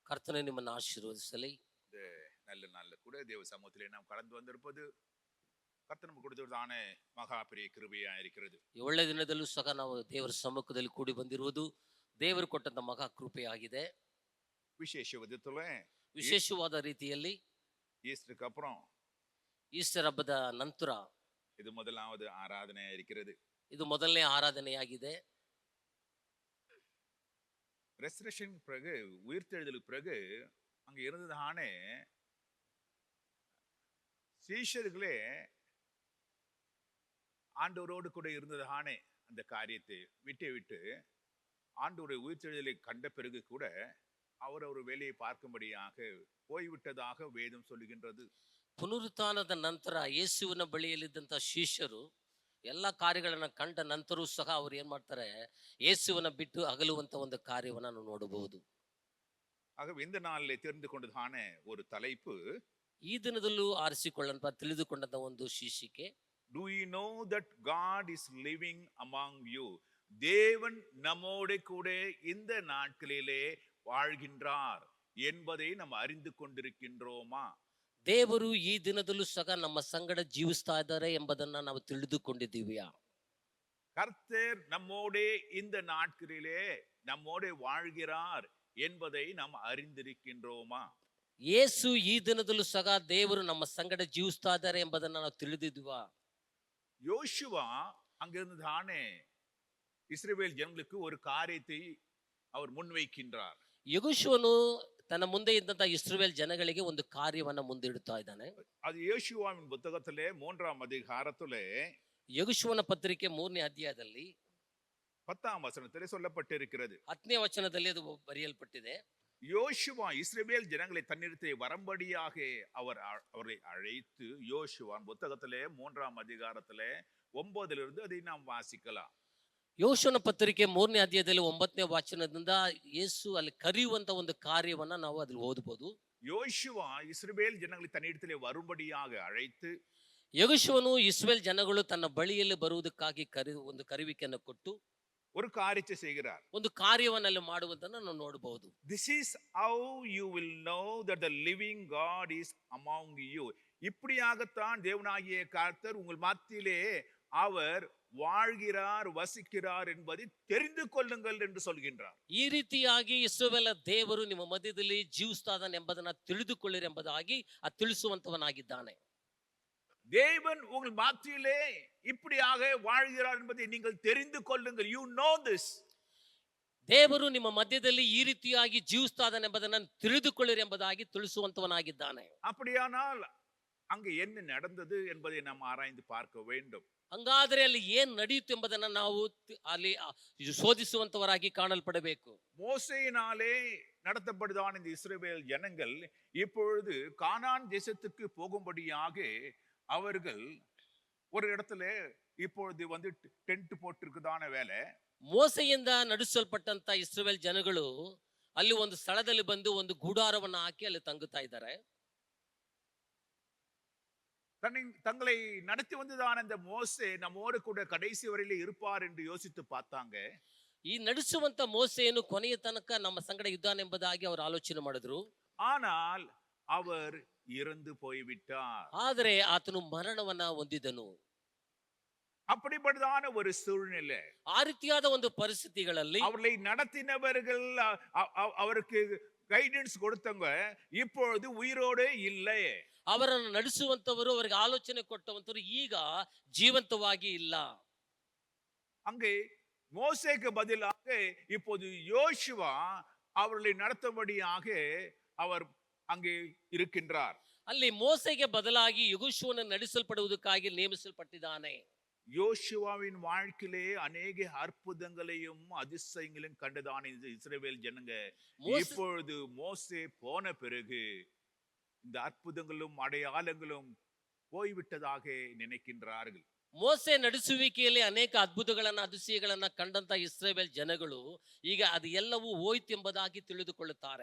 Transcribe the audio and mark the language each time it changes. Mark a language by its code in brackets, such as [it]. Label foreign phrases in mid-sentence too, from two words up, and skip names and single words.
[kn] ಕರ್ತನೇ ನಿಮ್ಮನ್ನು ಆಶೀರ್ವದಿಸಲಿ. [ta] இந்த நல்ல நாள்ல கூட தேவ சமூகத்திலே நாம் கடந்து வந்திருப்பது கர்த்தர் நமக்கு கொடுத்ததான மகா பெரிய கிருபையா இருக்கிறது. [kn] ಈ ಒಳ್ಳೆ ದಿನದಲ್ಲೂ ಸಹ ನಾವು ದೇವರ ಸಮ್ಮುಖದಲ್ಲಿ ಕೂಡಿ ಬಂದಿರುವುದು ದೇವರು ಕೊಟ್ಟಂತ ಮಹಾ ಕೃಪೆ ಆಗಿದೆ. [ta] விசேஷ விதத்துல [kn] ವಿಶೇಷವಾದ ರೀತಿಯಲ್ಲಿ [ta] ஈஸ்டருக்கு அப்புறம் [kn] ಈಸ್ಟರ್ ಹಬ್ಬದ ನಂತರ [ta] இது முதலாவது ஆராதனை இருக்கிறது. [kn] ಇದು ಮೊದಲನೇ ಆರಾಧನೆಯಾಗಿದೆ. [ta] ரெசரக்ஷன் பிறகு உயிர்த்தெழுதலுக்கு பிறகு அங்க இருந்ததானே சீஷர்களே ஆண்டவரோடு கூட இருந்ததானே அந்த காரியத்தை விட்டு ஆண்டவருடைய உயிர்த்தெழுதலை கண்ட பிறகு கூட அவர் ஒரு வேலையை பார்க்கும்படியாக போய்விட்டதாக வேதம் சொல்லுகின்றது. [kn] ಪುನರುತ್ಥಾನದ ನಂತರ ಯೇಸುವಿನ ಬಳಿಯಲ್ಲಿದ್ದಂಥ ಶಿಷ್ಯರು ಎಲ್ಲ ಕಾರ್ಯಗಳನ್ನ ಕಂಡ ನಂತರೂ ಸಹ ಅವ್ರು ಏನ್ ಮಾಡ್ತಾರೆ, ಯೇಸುವನ್ನ ಬಿಟ್ಟು ಅಗಲುವಂತ ಒಂದು ಕಾರ್ಯವನ್ನ ನಾವು ನೋಡಬಹುದು. [ta] ஆகவே இந்த நாளில் தெரிந்து கொண்டதான ஒரு தலைப்பு, [kn] ಈ ದಿನದಲ್ಲೂ ಆರಿಸಿಕೊಳ್ಳಂತ ತಿಳಿದುಕೊಂಡಂತ ಒಂದು ಶೀರ್ಷಿಕೆ, [en] Do you know that God is living among you? [ta] தேவன் நம்மோடு கூட இந்த நாட்களிலே வாழ்கின்றார் என்பதை நாம் அறிந்து கொண்டிருக்கின்றோமா? [kn] ದೇವರು ಈ ದಿನದಲ್ಲೂ ಸಹ ನಮ್ಮ ಸಂಗಡ ಜೀವಿಸ್ತಾ ಇದ್ದಾರೆ ಎಂಬುದನ್ನ ನಾವು ತಿಳಿದುಕೊಂಡಿದ್ದೀವಿಯಾ? [ta] கர்த்தர் நம்மோடே இந்த நாட்களிலே நம்மோடே வாழ்கிறார் என்பதை நாம் அறிந்திருக்கின்றோமா? [kn] ಯೇಸು ಈ ದಿನದಲ್ಲೂ ಸಹ ದೇವರು ನಮ್ಮ ಸಂಗಡ ಜೀವಿಸ್ತಾ ಇದ್ದಾರೆ ಎಂಬುದನ್ನ ನಾವು ತಿಳಿದಿದ್ವಾ? [ta] யோசுவா அங்கிருந்து தானே இஸ்ரவேல் ஜனங்களுக்கு ஒரு காரியத்தை அவர் முன்வைக்கின்றார். [kn] ಯೆಹೋಶುವನು ತನ್ನ ಮುಂದೆ ಇದ್ದಂತ ಇಸ್ರಾಯೇಲ್ ಜನಗಳಿಗೆ ಒಂದು ಕಾರ್ಯವನ್ನ ಮುಂದಿಡುತ್ತಾ ಇದ್ದಾನೆ. [ta] அது யோசுவாவின் புத்தகத்திலே 3ஆம் அதிகாரத்திலே [kn] ಯೆಹೋಶುವನ ಪತ್ರಿಕೆ 3ನೇ ಅಧ್ಯಾಯದಲ್ಲಿ [ta] 10ஆம் வசனத்திலே சொல்லப்பட்டிருக்கிறது. [kn] 10ನೇ ವಚನದಲ್ಲಿ ಅದು ಬರೆಯಲ್ಪಟ್ಟಿದೆ. [ta] யோசுவா இஸ்ரவேல் ஜனங்களை தன்னிடத்தை வரும்படியாக அவரை அழைத்து, யோசுவான் புத்தகத்திலே 3ஆம் அதிகாரத்திலே 9 அதை நாம் வாசிக்கலாம். [kn] ಯೋಶುವನ ಪತ್ರಿಕೆ 3ನೇ ಅಧ್ಯಾಯದಲ್ಲಿ 9ನೇ ವಚನದಿಂದ ಯೇಸು ಅಲ್ಲಿ ಕರೆಯುವಂತ ಒಂದು ಕಾರ್ಯವನ್ನ ನಾವು ಅದ್ರಲ್ಲಿ ಓದಬಹುದು. [ta] யோசுவா இஸ்ரவேல் ஜனங்களை தன்னிடத்திலே வரும்படியாக அழைத்து, [kn] ಯೆಹೋಶುವನು ಇಸ್ರಾಯೇಲ್ ಜನಗಳು ತನ್ನ ಬಳಿಯಲ್ಲಿ ಬರುವುದಕ್ಕಾಗಿ ಒಂದು ಕರೆಯುವಿಕೆಯನ್ನು ಕೊಟ್ಟು [ta] ஒரு காரியத்தை செய்கிறார். [kn] ಒಂದು ಕಾರ್ಯವನ್ನಲ್ಲಿ ಮಾಡುವುದನ್ನು ನಾವು ನೋಡಬಹುದು. [en] This is how you will know that the living God is among you. [ta] இப்படியாகத்தான் தேவனாகிய கர்த்தர் உங்கள் மத்தியிலே அவர் வாழ்கிறார், வசிக்கிறார் என்பதை தெரிந்து கொள்ளுங்கள் என்று சொல்கின்றார். [kn] ಈ ರೀತಿಯಾಗಿ ಇಸ್ರಾಯೇಲ್ ದೇವರು ನಿಮ್ಮ ಮಧ್ಯದಲ್ಲಿ ಜೀವಿಸ್ತಾ ಇದ್ದಾನೆ ಎಂಬುದನ್ನು ತಿಳಿದುಕೊಳ್ಳಿರಿ ಎಂಬುದಾಗಿ ತಿಳಿಸುವಂತವನಾಗಿದ್ದಾನೆ. [ta] தேவன் உங்கள் மத்தியிலே இப்படியாக வாழ்கிறார் என்பதை நீங்கள் தெரிந்து கொள்ளுங்கள். [en] You know this. [kn] ದೇವರು ನಿಮ್ಮ ಮಧ್ಯದಲ್ಲಿ ಈ ರೀತಿಯಾಗಿ ಜೀವಿಸ್ತಾ ಇದ್ದಾನೆ ಎಂಬುದನ್ನು ತಿಳಿದುಕೊಳ್ಳಿರಿ ಎಂಬುದಾಗಿ ತಿಳಿಸುವಂತವನಾಗಿದ್ದಾನೆ. [ta] அப்படியானால் அங்க என்ன நடந்தது என்பதை நாம் ஆராய்ந்து பார்க்க வேண்டும். [kn] ಹಂಗಾದ್ರೆ ಅಲ್ಲಿ ಏನ್ ನಡೆಯುತ್ತೆ ಎಂಬುದನ್ನ ನಾವು ಅಲ್ಲಿ ಶೋಧಿಸುವಂತವರಾಗಿ ಕಾಣಲ್ಪಡಬೇಕು. [ta] மோசேயினாலே நடத்தப்படுதான் இந்த இஸ்ரவேல் ஜனங்கள் இப்பொழுது கானான் தேசத்துக்கு போகும்படியாக அவர்கள் ஒரு இடத்துல இப்பொழுது வந்து டென்ட் போட்டிருக்குதான வேலை. [kn] ಮೋಸೆಯಿಂದ ನಡೆಸಲ್ಪಟ್ಟಂತ ಇಸ್ರಾಯೇಲ್ ಜನಗಳು ಅಲ್ಲಿ ಒಂದು ಸ್ಥಳದಲ್ಲಿ ಬಂದು ಒಂದು ಗುಡಾರವನ್ನ ಹಾಕಿ ಅಲ್ಲಿ ತಂಗುತ್ತಾ ಇದ್ದಾರೆ. [ta] தங்களை நடத்தி வந்ததான இந்த மோசே நம்மோடு கூட கடைசி வரையில இருப்பார் என்று யோசித்து பார்த்தாங்க. [kn] ಈ ನಡೆಸುವಂತ ಮೋಸೆಯನ್ನು ಕೊನೆಯ ತನಕ ನಮ್ಮ ಸಂಗಡ ಇದ್ದಾನೆ ಎಂಬುದಾಗಿ ಅವರು ಆಲೋಚನೆ ಮಾಡಿದ್ರು. [ta] ஆனால் அவர் இறந்து போய்விட்டார். [kn] ಆದರೆ ಆತನು ಮರಣವನ್ನ ಹೊಂದಿದನು. [ta] அப்படிப்பட்டதான ஒரு சூழ்நிலை, [kn] ಆ ರೀತಿಯಾದ ಒಂದು ಪರಿಸ್ಥಿತಿಗಳಲ್ಲಿ [ta] அவர்களை நடத்தினவர்கள், அவருக்கு கைடன்ஸ் கொடுத்தவங்க இப்பொழுது உயிரோடு இல்லை. [kn] ಅವರನ್ನು ನಡೆಸುವಂತವರು, ಅವರಿಗೆ ಆಲೋಚನೆ ಕೊಟ್ಟವಂತವರು ಈಗ ಜೀವಂತವಾಗಿ ಇಲ್ಲ. [ta] அங்கே மோசேக்கு பதிலாக இப்போது யோசுவா அவர்களை நடத்தும்படியாக அவர் அங்கே இருக்கின்றார். [kn] ಅಲ್ಲಿ ಮೋಸೆಗೆ ಬದಲಾಗಿ ಯೆಹೋಶುವನು ನಡೆಸಲ್ಪಡುವುದಕ್ಕಾಗಿ ನೇಮಿಸಲ್ಪಟ್ಟಿದ್ದಾನೆ. [ta] யோசுவாவின் வாழ்க்கையிலே அநேக அற்புதங்களையும் அதிசயங்களையும் கண்டதான இந்த இஸ்ரவேல் ஜனங்க இப்பொழுது மோசே போன பிறகு இந்த அற்புதங்களும் அடையாளங்களும் போய்விட்டதாக நினைக்கின்றார்கள். [kn] ಮೋಸೆ ನಡೆಸುವಿಕೆಯಲ್ಲಿ ಅನೇಕ ಅದ್ಭುತಗಳನ್ನ அதிசயಗಳನ್ನ ಕಂಡಂತ ಇಸ್ರಾಯೇಲ್ ಜನಗಳು ಈಗ ಅದು ಎಲ್ಲವೂ ಹೋಯ್ತು ಎಂಬುದಾಗಿ ತಿಳಿದುಕೊಳ್ಳುತ್ತಾರೆ.